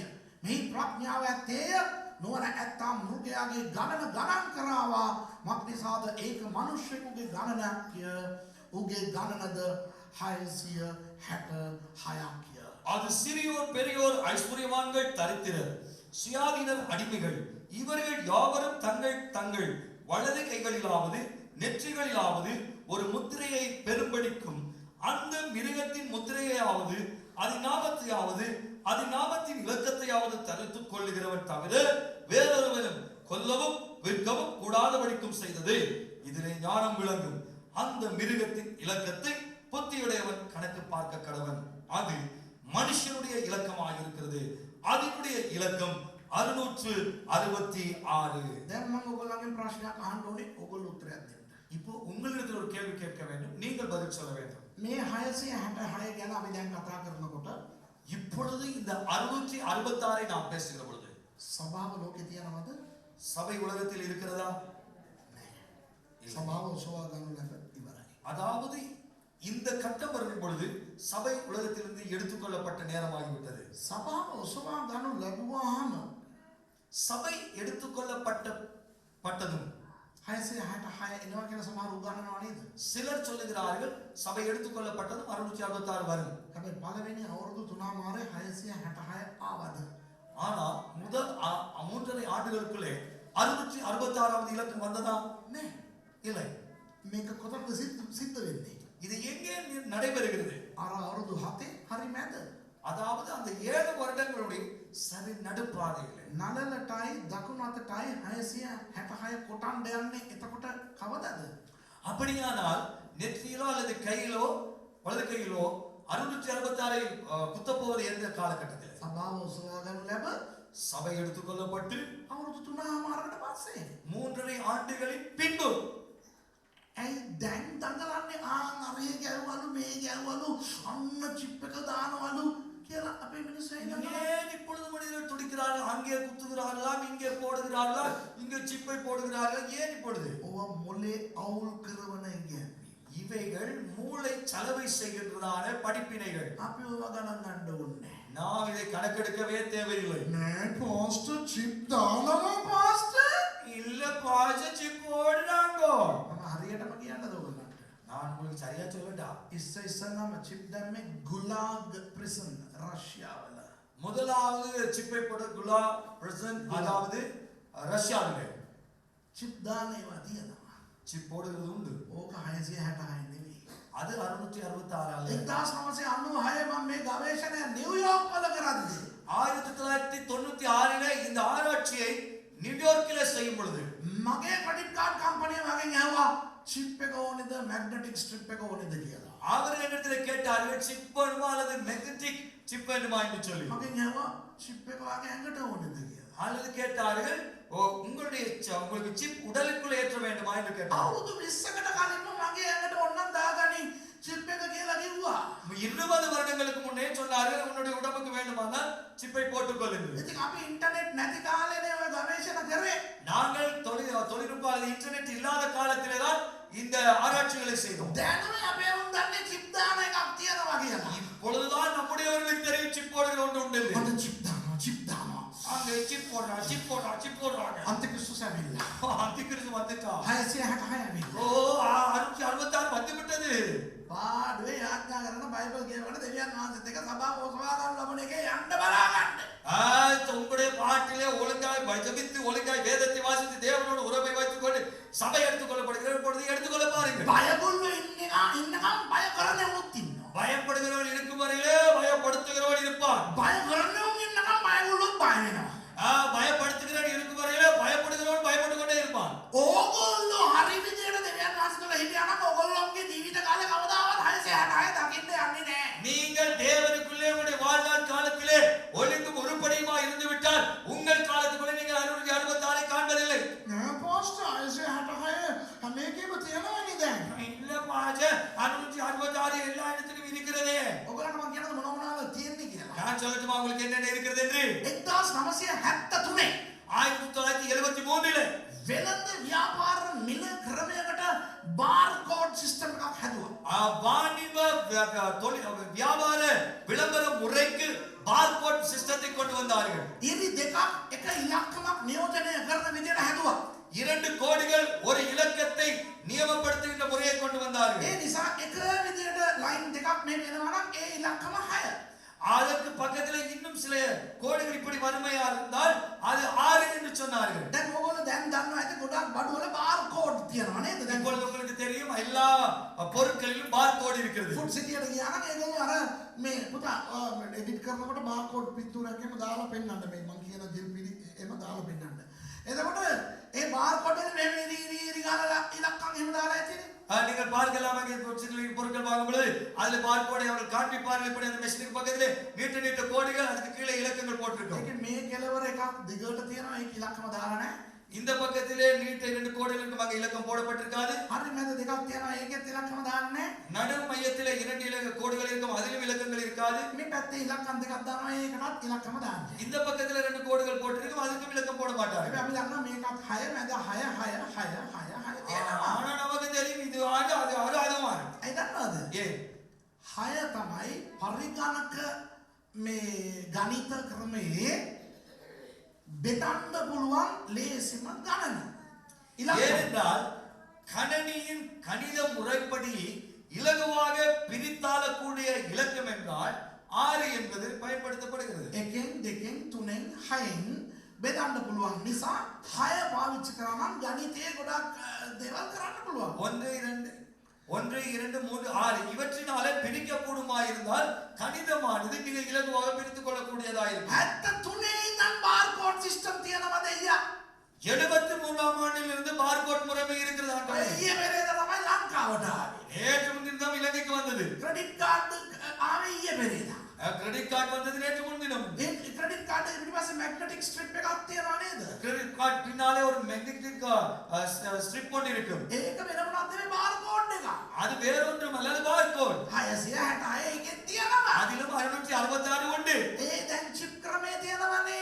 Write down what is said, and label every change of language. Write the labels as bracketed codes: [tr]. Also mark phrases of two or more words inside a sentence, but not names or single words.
[si] මේ ප්‍රඥාව ඇත්තේය නුවණ ඇත්තා මෘගයාගේ ගණන් කරාවා මක්නිසාද ඒක මිනිස්සෙකුගේ ගණනක්ය උගේ ගණනද 666ක්ය. [ta] அது சிறியோர் பெரியோர் ஐஸ்வர்யவான்கள் தரித்திரர் சுயாதீனர் அடிமைகள் இவர்கள் யாவரும் தங்கள் தங்கள் வலது கைகளிலாவது நெற்றிகளிலாவது ஒரு முத்திரையை பெரும்படிக்கும் அந்த மிருகத்தின் முத்திரையாவது அதன் நாமத்தின் இலக்கத்தையாவது தரித்துக் கொள்ளுகிறவன் தவிர வேறொருவனும் கொல்லவும் விற்கவும் கூடாதபடிக்கும் செய்தது. இதிலே ஞானம் விளங்கும். அந்த மிருகத்தின் இலக்கத்தை புத்தியுடையவன் கணக்கு பார்க்க கடவன். அது மனுஷனுடைய இலக்கமாக இருக்கிறது. அதனுடைய இலக்கம் 666. [si] දැන් මම ඔයගොල්ලන්ගෙන් ප්‍රශ්නයක් අහන්න ඕනේ. ඔයගොල්ලෝ උත්තරයක් දෙන්න. [ta] இப்போ உங்களிடத்தில் ஒரு கேள்வி கேட்க வேண்டும், நீங்கள் பதில் சொல்ல வேண்டும். [si] මේ 666 ගැන අපි දැන් කතා කරනකොට [ta] இப்பொழுது இந்த 666 நாம் பேசுகிற பொழுது [si] සභාව ලෝකේ තියනවද? [ta] சபை உலகத்தில் இருக்கிறதா? [si] සභාව ඔසවා ගන්න ලැබ ඉවරයි. [ta] அதாவது இந்த கட்டம் வரும் பொழுது சபை உலகத்திலிருந்து எடுத்துக்கொள்ளப்பட்ட நேரமாகிவிட்டது. [si] සභාව ඔසවා ගන්න ලැබුවාම [ta] சபை எடுத்துக்கொள்ளப்பட்டதும் [si] 666 එනවා කියලා සමහර උගන්වනවා නේද? [ta] சிலர் சொல்லுகிறார்கள் சபை எடுத்துக்கொள்ளப்பட்டதும் 666 வரும். [si] හැබැයි පළවෙනි අවුරුදු 3මාරේ 666 ආවද? [ta] ஆனா முதல் 3.5 ஆண்டுகளுக்குள்ளே 666வது இலக்கம் வந்ததா? இல்லை. [si] මේක කොතනද සිද්ධ වෙන්නේ? [ta] இது எங்கே நடைபெறுகிறது? [si] අර අවුරුදු 7 හරි මැද. [ta] அதாவது அந்த 7 வருடங்களுடைய சரி நடுப்பாதையில் [si] නලලටයි දකුණු අතටයි 666 කොටන්න යන්නේ. එතකොට කවදද? [ta] அப்படியானால் நெற்றியிலோ அல்லது கையிலோ வலது கையிலோ 666 குத்தப் போவது எந்த காலகட்டத்தில்? [si] සභාව ඔසවා ගන්න ලැබ [ta] சபை எடுத்துக்கொள்ளப்பட்டு [si] අවුරුදු 3මාරකට පස්සේ [ta] 3.5 ආண்டுகளின் பின்பு. [si] ඇයි දැන් දඟලන්නේ අරේ ගැවවලු මේ ගැවවලු අන්න චිප් එක දානවලු කියලා අපේ මිනිස්සු [ta] ஏன் இப்பொழுது மனிதர்கள் துடிக்கிறார்கள்? அங்கே குத்துகிறார்களா, இங்கே போடுகிறார்களா, இங்கே சிப்பை போடுகிறார்கள்? ஏன் இப்பொழுது? [si] ඔව මොලේ අවුල් කරවන ඉන්නේ. [ta] இவைகள் மூளை சலவை செய்கின்றதான படிப்பினைகள். [si] අපි ඔව ගණන් ගන්න ඕනේ. [ta] நாம் இதை கணக்கெடுக்கவே தேவையில்லை. [si] නෑ පාස්ටර් චිප් දානවා පාස්ටර්. [ta] இல்ல பாஜ சிப் போடுறாங்கோ. [si] මම හරියටම කියන්නද ඔයගොල්ලන්ට? [ta] நான் உங்களுக்கு சரியா சொல்லட்டா? [si] ඉස්සෙල්ලාම චිප් දැම්මේ ගුලාග් ප්‍රිසන් රෂ්‍යාවල. [ta] முதலாவது சிப்பை போட குலா பிரசன்ட், அதாவது ரஷ்யாவிலே [si] චිප් දාන ඒවා තියෙනවා. [ta] சிப் போடுகிறது உண்டு. [si] ඕක 666 නෙවෙයි. [ta] அது 666 அல்ல. [si] 1996 මම මේ ගවේෂණය නිව්යෝර්ක් වල කරද්දී [ta] 1996 இந்த ஆராய்ச்சியை நியூயார்க்கிலே செய்யும் பொழுது [si] මගේ [en] credit card company [si] වගෙන් ඇහුවා චිප් එක ඕනේද [en] magnetic strip [si] එක ඕනේද කියලා. [ta] அவர்கள் என்னிடத்தில் கேட்டார்கள் சிப் வேணுமா அல்லது [en] magnetic chip [ta] வேணுமா என்று சொல்லி. [si] මගෙන් ඇහුවා චිප් එක වගේ ඇඟට ඕනේද කියලා. [ta] அல்லது கேட்டார்கள் உங்களுக்கு சிப் உடலுக்குள் ஏற்ற வேண்டுமா என்று கேட்டார்கள். [si] අවුරුදු 20කට කලින්ම මගේ ඇඟට ඕනනම් දාගනි චිප් එක කියලා කිව්වා. [ta] 20 வருடங்களுக்கு முன்னே சொன்னார்கள் உன்னுடைய உடம்புக்கு வேண்டுமானால் சிப்பை போட்டுக் கொள்ளுங்கள். [si] ඉතින් අපි ඉන්ටර්නෙට් නැති කාලේනේ ඔය ගවේෂණ කරේ. [ta] நாங்கள் தொழில்நுட்ப இன்டர்நெட் இல்லாத காலத்திலே தான் இந்த ஆராய்ச்சிகளை செய்தோம். [si] දැනුයි අපේ උන් දන්නේ චිප් දාන එකක් තියෙනවා කියලා. [ta] இப்பொழுதுதான் நம்முடையவர்களுக்கு தெரியும் சிப் போடுகிற ஒன்று உண்டு. [si] මට චිප් දානවා. [ta] அங்கே சிப் போடுறாங்க. [si] අන්තික්‍රිස්තුස් ඇවිල්ලා. [ta] அந்திகிறிஸ்து வந்துட்டான். [si] 666 ඇවිල්ලා. [ta] ஓ 666 வந்து விட்டது. [si] පාඩුවේ යාඥා කරන බයිබල් කියවන දෙවියන් වහන්සේත් එක්ක සභාව ඔසවා ගන්න ලබන එකේ යන්න බලා ගන්න. [ta] உங்களுடைய பாட்டிலே ஒழுங்காய் ஜபித்து ஒழுங்காய் வேதத்தை வாசித்து தேவனோடு உறவை வைத்துக் கொண்டு சபை எடுத்துக்கொள்ளப்படுகிற பொழுது எடுத்துக்கொள்ள பாருங்கள். [si] බයගොල්ලෝ ඉන්නකම් බය කරන්නේ උත් ඉන්නවා. [ta] பயப்படுகிறவன் இருக்கும் வரையிலே பயப்படுத்துகிறவன் இருப்பான். [si] බය කරන්නේ උන් ඉන්නකම් බයගොල්ලොත් බය වෙනවා. [ta] பயப்படுத்துகிறவன் இருக்கும் வரையிலே பயப்படுகிறவன் பயப்பட்டு கொண்டே இருப்பான். [si] ඕගොල්ලෝ හරි විදියට දෙවියන් වහන්සේලා හිටියා නම් ඕගොල්ලෝගේ ජීවිත කාලේ කවදාවත් 666 දකින්න යන්නේ නැහැ. [ta] நீங்கள் தேவனுக்குள்ளே உங்களுடைய வாழ்நாள் காலத்திலே ஒழுங்கும் உருப்படியுமா இருந்து விட்டால் உங்கள் காலத்துக்குள்ளே நீங்கள் 666 காண்பதில்லை. [si] නෑ පාස්ටර් 666 මේකේම තියෙනවනේ දැන්. [ta] இல்ல பாஜ 666 எல்லா இடத்திலும் இருக்கிறதே. [si] ඔයගොල්ලන්ට මම කියනද මොනවද තියෙන්නේ කියලා. [ta] நான் சொல்லட்டுமா உங்களுக்கு என்னென்ன இருக்கிறது என்று? 1973 1973 [si] වෙළඳ ව්‍යාපාර මිල ක්‍රමයකට [en] bar code system [si] එකක් හැදුවා. [ta] வாணிப தொழில் வியாபார விளம்பர முறைக்கு பார்கோட் சிஸ்டத்தை கொண்டு வந்தார்கள். [si] ඉරි දෙකක් එක ඉලක්කමක් නියෝජනය කරන විදිහට හැදුවා. [ta] 2 கோடிகள் ஒரு இலக்கத்தை நியமப்படுத்துகின்ற முறையை கொண்டு வந்தார்கள். [si] ඒ නිසා එක විදිහට ලයින් දෙකක් මේ වෙනවා නම් ඒ ඉලක්කම 6. [ta] அதற்கு பக்கத்துல இன்னும் சில கோடிகள் இப்படி வறுமையா இருந்தால் அது 6 என்று சொன்னார்கள். [si] දැන් ඕගොල්ලෝ දැන් දන්නවා ඇති ගොඩක් බඩු වල බාර්කෝඩ් තියෙනවා නේද? දැන් [ta] இப்பொழுது உங்களுக்கு தெரியும் எல்லா பொருட்களிலும் பார்கோட் இருக்கிறது. [si] ෆුඩ් සිටියට ගියා නම් ඒගොල්ලෝ අර මේ පුතා එඩිට් කරනකොට බාර්කෝඩ් පිටුරක් එහෙම දාලා පෙන්නන්න මේ මං කියන ජෙල් පිළි එහෙම දාලා පෙන්නන්න. එතකොට ඒ බාර්කෝඩ් එකේ මේ ඉරි ගාලා ඉලක්කම් එහෙම දාලා ඇතිනේ. [ta] நீங்கள் பார்க்கலாம் அங்கே பொருட்கள் வாங்கும் பொழுது அதுல பார்கோடை அவர்கள் காண்பிப்பார்கள். இப்படி அந்த மெஷினுக்கு பக்கத்திலே நீட்ட கோடிகள் அதுக்கு கீழே இலக்கங்கள் போட்டிருக்கும். [si] ඒක මේ කෙලවර එකක් දිගට තියෙනවා ඒක ඉලක්කම දාලා නැහැ. [ta] இந்த பக்கத்திலே நீட்ட 2 கோடிகளுக்கு அங்கே இலக்கம் போடப்பட்டிருக்காது. [si] හරි මැද දෙකක් තියෙනවා ඒකෙත් ඉලක්කම දාන්නේ නැහැ. [ta] நடு மையத்திலே 2 இலக்க கோடுகள் இருக்கும் அதிலும் இலக்கங்கள் இருக்காது. [si] මේ පැත්තේ ඉලක්කම් දෙකක් දානවා ඒකටත් ඉලක්කම දාන්නේ. [ta] இந்த பக்கத்திலே 2 கோடுகள் போட்டிருக்கும் அதுக்கும் இலக்கம் போட மாட்டார்கள். [si] අපි දන්නවා මේකත් 6 මැද 6 6 6 6 තියෙනවා. [ta] ஆனா நமக்கு தெரியும் இது ஆடு அது அதுமா. [si] ඒ දන්නවද? [ta] ஏன் [si] 6 තමයි පරිගණක මේ ගණිත ක්‍රමයේ බෙදන්න පුළුවන් ලේසිම ගණන. [ta] ஏனென்றால் கணனியின் கணித முறைப்படி இலகுவாக பிரித்தாளக்கூடிய இலக்கம் என்றால் 6 என்பது பயன்படுத்தப்படுகிறது. [si] එකෙන් දෙකෙන් තුනෙන් හයෙන් බෙදන්න පුළුවන් නිසා 6 පාවිච්චි කරා නම් ගණිතයේ ගොඩක් දේවල් කරන්න පුළුවන්. [ta] 1 2 3 6 இவற்றினாலே பிரிக்கக்கூடுமா இருந்தால் கணிதமானது மிக இலகுவாக பிரித்துக் கொள்ளக்கூடியதா இருக்கும். [si] 73 ඉඳන් [en] barcode system [si] තියෙනවද අයියා? [ta] 73ஆம் ஆண்டிலிருந்து பார்கோட் முறைமை இருக்கிறது. [si] ඊයේ පෙරේද තමයි ලංකාවට ආවේ. [ta] நேற்று முன்தினம் இலங்கைக்கு வந்தது. [en] credit card [si] ආවේ ඊයේ පෙරේද. [en] credit card [ta] வந்தது நேற்று முன்தினம். [si] ඒ [en] credit card [si] එක පිටිපස්සේ [en] magnetic strip [si] එකක් තියෙනවා නේද? [en] credit card [ta] பின்னாலே ஒரு [en] magnetic strip [ta] ஒன்று இருக்கும். [si] ඒක වෙන මොනවද මේ බාර්කෝඩ් එක? [ta] அது வேற ஒன்றும் அல்ல, அது பார்கோட். [si] 666 එකෙන් තියෙනවා. [ta] அதிலும் 666 உண்டு. [si] ඒ දැන් චිප් ක්‍රමයේ තියෙනවනේ.